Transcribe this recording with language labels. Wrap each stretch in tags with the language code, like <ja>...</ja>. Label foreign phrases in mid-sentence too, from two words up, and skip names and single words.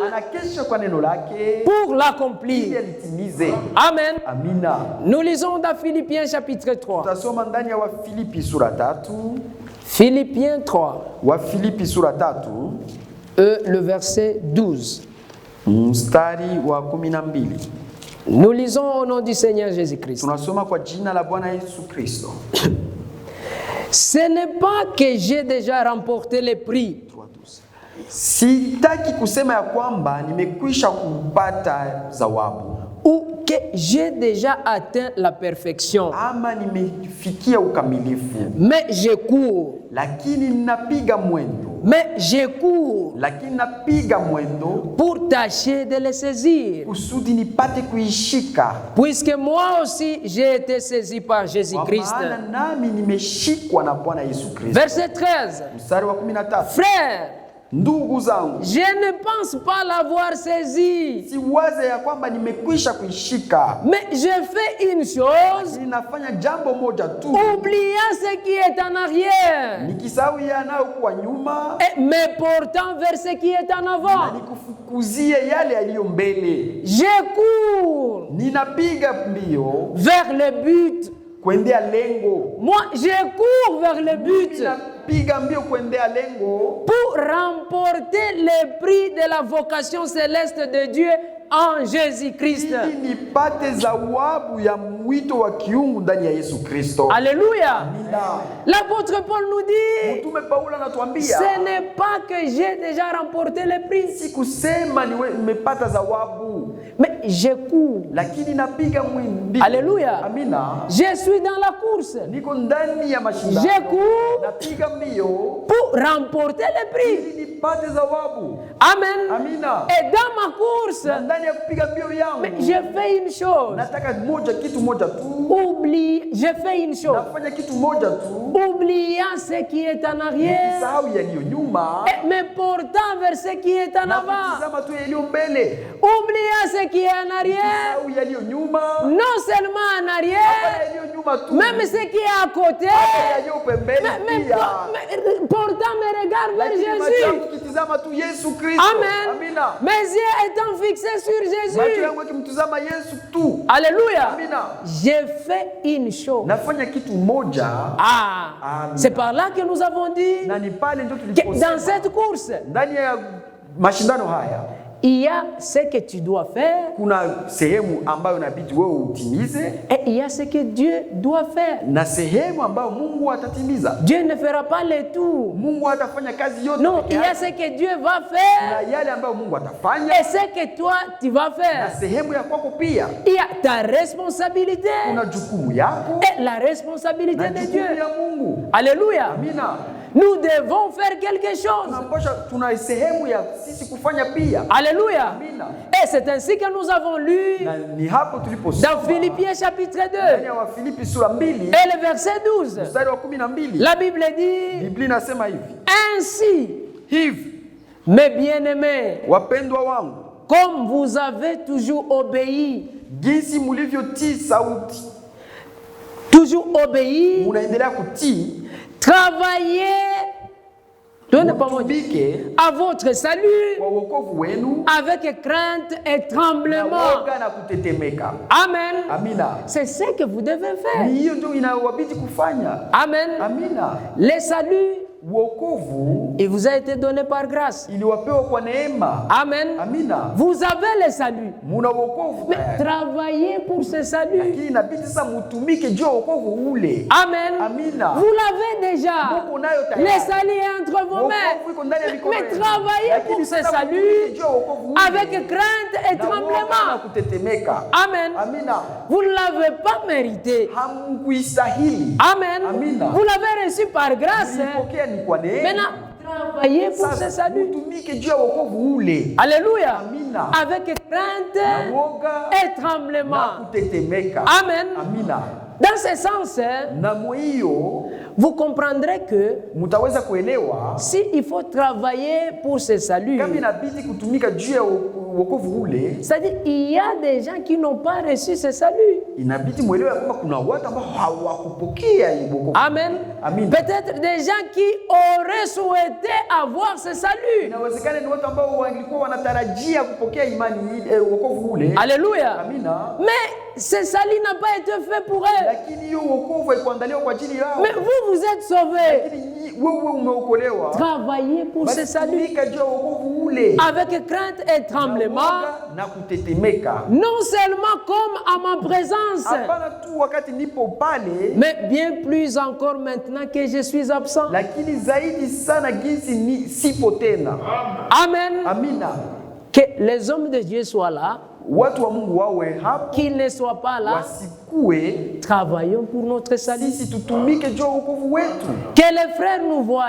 <sw>Anakesha kwa neno lake</sw> <fr>pour l'accomplir.</fr> <sw>Ili alitimize.</sw> <fr>Amen.</fr> <sw>Amina.</sw> <fr>Nous lisons dans Philippiens chapitre 3.</fr> <sw>Tutasoma ndani ya Wafilipi sura 3.</sw> <fr>Philippiens 3.</fr> <sw>Wafilipi sura 3.</sw> <fr>Le verset 12.</fr> <sw>Mstari wa 12.</sw> <fr>Nous lisons au nom du Seigneur Jésus-Christ.</fr> <sw>Tunasoma kwa jina la Bwana Yesu Kristo.</sw> <fr>Ce n'est pas que j'ai déjà remporté le prix.</fr> <sw>Sitaki kusema ya kwamba nimekwisha kupata zawabu.</sw> <fr>Ou que j'ai déjà atteint la perfection.</fr> <sw>Ama nimefikia ukamilifu.</sw> <fr>Mais je cours.</fr> <sw>Lakini ninapiga mwendo.</sw> <fr>Mais je cours.</fr> <sw>Lakini napiga mwendo.</sw> <fr>Pour tâcher de le saisir.</fr> <sw>Kusudi nipate kuishika.</sw> <fr>Puisque moi aussi j'ai été saisi par Jésus-Christ.</fr> <sw>Maana nami nimeshikwa na Bwana Yesu Kristo.</sw> <fr>Verset 13.</fr> <sw>Mstari wa 13.</sw> <fr>Frère,</fr> <sw>ndugu zangu,</sw> <fr>je ne pense pas l'avoir saisi.</fr> <sw>Siwaze ya kwamba nimekwisha kuishika.</sw> <fr>Mais je fais une chose.</fr> <sw>Ninafanya jambo moja tu.</sw> <fr>Oubliant ce qui est en arrière.</fr> <sw>Nikisahau yanayokuwa nyuma.</sw> <fr>Et me portant vers ce qui est en avant.</fr> <sw>Na nikufukuzie yale yaliyo mbele.</sw> <fr>Je cours.</fr> <sw>Ninapiga mbio.</sw> <fr>Vers le but.</fr> <sw>Kuendea lengo.</sw> <fr>Moi, je cours vers le but.</fr> <sw>Ninapiga mbio kuendea lengo.</sw> <fr>Pour remporter le prix de la vocation céleste de Dieu en Jésus-Christ.</fr> <sw>ili nipate zawabu ya mwito wa kiungu ndani ya Yesu Kristo.</sw> <fr>Alléluia.</fr> <sw>Amina.</sw> <fr>L'apôtre Paul nous dit,</fr> <sw>Mtume Paulo anatuambia,</sw> <fr>ce n'est pas que j'ai déjà remporté le prix,</fr> <sw>si kusema nimepata zawabu,</sw> <fr>mais je cours.</fr> <sw>lakini napiga mwimbi.</sw> <fr>Alléluia.</fr> <sw>Amina.</sw> <fr>Je suis dans la course</fr> <sw>Niko ndani ya mashindano.</sw> <fr>Je cours</fr> <sw>napiga mbio</sw> <fr>pour remporter le prix.</fr> <sw>ili nipate zawabu.</sw> <fr>Amen.</fr> <sw>Amina.</sw> <fr>Et dans ma course,</fr> <sw>Na ndani ya kupiga mbio yangu,</sw> <fr>mais je fais une chose.</fr> <sw>nataka kitu moja tu.</sw> <fr>Je fais une chose.</fr> <sw>Nafanya kitu moja tu.</sw> <fr>Oubliant ce qui est en arrière</fr> <sw>Nikisahau yaliyo nyuma</sw> <fr>et me portant vers ce qui est en</fr> <sw>na</sw> <fr>avant.</fr> <sw>kutizama tu yaliyo mbele.</sw> <fr>Oubliant ce qui est en arrière,</fr> <sw>Nikisahau yaliyo nyuma,</sw> <fr>non seulement en</fr> <sw>hapana</sw> <fr>arrière,</fr> <sw>yaliyo nyuma tu,</sw> <fr>même ce qui est à côté,</fr> <sw>hata yaliyo pembeni pia.</sw> <fr>portant mes regards vers</fr> <sw>Lakini macho</sw> <fr>Jésus.</fr> <sw>yangu kitizama tu Yesu Kristo.</sw> <fr>Amen.</fr> <sw>Amina.</sw> <fr>Mes yeux étant fixés sur</fr> <sw>Macho</sw> <fr>Jésus.</fr> <sw>yangu yakimtizama Yesu tu.</sw> <fr>Alléluia.</fr> <sw>Amina.</sw> <fr>J'ai fait une chose.</fr> <sw>Nafanya kitu moja. Ah,</sw> <fr>Amen. c'est par là que nous avons dit</fr> <sw>Na ni pale ndio</sw> <fr>que dans</fr> <sw>tuliposema</sw> <fr>cette course,</fr> <sw>ndani ya mashindano haya</sw> <fr>il y a ce que tu dois faire</fr> <sw>kuna sehemu ambayo inabidi wewe utimize</sw> <fr>et il y a ce que Dieu doit faire.</fr> <sw>na sehemu ambayo Mungu atatimiza.</sw> <fr>Dieu ne fera pas le tout.</fr> <sw>Mungu hatafanya kazi yote</sw> <fr>Non,</fr> <sw>peke</sw> <fr>il y a</fr> <sw>yake.</sw> <fr>ce que Dieu va</fr> <sw>Na</sw> <fr>faire</fr> <sw>yale ambayo Mungu atafanya</sw> <fr>et ce que toi tu vas</fr> <sw>na</sw> <fr>faire.</fr> <sw>sehemu ya kwako pia.</sw> <fr>Il y a ta responsabilité</fr> <sw>Kuna jukumu yako</sw> <fr>et la responsabilité</fr> <sw>na</sw> <fr>de</fr> <sw>jukumu</sw> <fr>Dieu.</fr> <sw>ya Mungu.</sw> <fr>Alléluia.</fr> <sw>Amina.</sw> <fr>Nous devons faire quelque chose.</fr> <sw>Tuna sehemu ya sisi kufanya pia.</sw> <fr>Alléluia.</fr> <sw>Amina.</sw> <fr>Et c'est ainsi que nous avons lu</fr> <sw>Na ni hapo tuliposoma</sw> <fr>dans Philippiens chapitre</fr> <sw>ndani</sw> <fr>2</fr> <sw>ya Wafilipi sura 2</sw> <fr>et le verset 12.</fr> <sw>mstari wa 12.</sw> <fr>La Bible dit,</fr> <sw>Biblia inasema hivi:</sw> <fr>ainsi,</fr> <sw>hivi</sw> <fr>mes bien-aimés,</fr> <sw>wapendwa wangu,</sw> <fr>comme vous avez toujours obéi,</fr> <sw>jinsi mulivyotii sauti,</sw> <fr>toujours obéi,</fr> <sw>munaendelea kutii,</sw> <fr>travaillez</fr> <sw>mutumike</sw> <fr>à votre salut</fr> <sw>kwa wokovu wenu</sw> <fr>avec crainte et</fr> <sw>na</sw> <fr>tremblement.</fr> <sw>woga na kutetemeka.</sw> <fr>Amen.</fr> <sw>Amina.</sw> <fr>C'est ce que vous devez faire.</fr> <sw>Ni hiyo ndio inawabidi kufanya.</sw> <fr>Amen.</fr> <sw>Amina.</sw> <fr>Le salut,</fr> <sw>Wokovu</sw> <fr>il vous a été donné par grâce.</fr> <sw>iliwapewa kwa neema.</sw> <fr>Amen.</fr> <sw>Amina.</sw> <fr>Vous avez le salut.</fr> <sw>Muna wokovu</sw> <fr>Mais</fr> <sw>tayari.</sw> <fr>travaillez pour ce salut.</fr> <sw>Lakini inabidi sasa mutumike juu ya wokovu ule.</sw> <fr>Amen.</fr> <sw>Amina.</sw> <fr>Vous l'avez déjà.</fr> <sw>Mungu nayo tayari.</sw> <fr>Le salut est entre vos</fr> <sw>Wokovu</sw> <fr>mains.</fr> <sw>iko ndani ya mikono</sw> <fr>Mais</fr> <sw>yenu.</sw> <fr>travaillez</fr> <sw>Lakini</sw> <fr>pour ce</fr> <sw>sasa</sw> <fr>salut</fr> <sw>mutumike juu ya wokovu ule.</sw> <fr>avec crainte et</fr> <sw>Na woga na</sw> <fr>tremblement.</fr> <sw>kutetemeka.</sw> <fr>Amen.</fr> <sw>Amina.</sw> <fr>Vous ne l'avez pas mérité.</fr> <sw>Hamkuistahili.</sw> <fr>Amen.</fr> <sw>Amina.</sw> <fr>Vous l'avez reçu par grâce.</fr> <sw>Mlipokea ni kwa neema.</sw> <fr>Maintenant, travaillez pour ce</fr> <sw>Sasa</sw> <fr>salut.</fr> <sw>mutumike juu ya wokovu ule.</sw> <fr>Alléluia.</fr> <sw>Amina.</sw> <fr>Avec crainte</fr> <sw>Na woga</sw> <fr>et</fr> <sw>na</sw> <fr>tremblement.</fr> <sw>kutetemeka.</sw> <fr>Amen.</fr> <sw>Amina.</sw> <fr>Dans ce sens,</fr> <sw>Na hiyo</sw> <fr>vous comprendrez que</fr> <sw>mtaweza kuelewa</sw> <fr>si il faut travailler pour ce salut,</fr> <sw>kama inabidi kutumika juu ya wokovu ule,</sw> <fr>c'est-à-dire il y a des gens qui n'ont pas reçu ce salut.</fr> <sw>inabidi muelewe kwamba kuna watu ambao hawakupokea hii wokovu.</sw> <fr>Amen.</fr> <sw>Amen.</sw> <fr>Peut-être des gens qui auraient souhaité avoir ce salut.</fr> <sw>Inawezekana ni watu ambao walikuwa wanatarajia kupokea imani wokovu ule.</sw> <fr>Alléluia.</fr> <sw>Amina.</sw> <fr>Mais ce salut n'a pas été fait pour eux.</fr> <sw>Lakini hiyo wokovu haikuandaliwa kwa ajili yao.</sw> <fr>Mais vous, vous êtes sauvés.</fr> <sw>Lakini wewe umeokolewa.</sw> <fr>Travaillez pour ce salut</fr> <sw>Tumika juu ya wokovu ule.</sw> <fr>avec crainte et tremblement.</fr> <sw>Na kutetemeka.</sw> <fr>Non seulement comme à ma présence,</fr> <sw>Hapana tu wakati nipo pale,</sw> <fr>mais bien plus encore maintenant que je suis absent.</fr> <sw>lakini zaidi sana jinsi ni sipo tena.</sw> <fr>Amen.</fr> <sw>Amina.</sw> <fr>Que les hommes de Dieu soient là,</fr> <sw>Watu wa Mungu wawe hapo,</sw> <fr>qu'ils ne soient pas là.</fr> <sw>wasikue.</sw> <fr>Travaillons pour notre salut.</fr> <sw>Sisi tutumike juu ya wokovu wetu.</sw> <fr>Que les frères nous voient,</fr>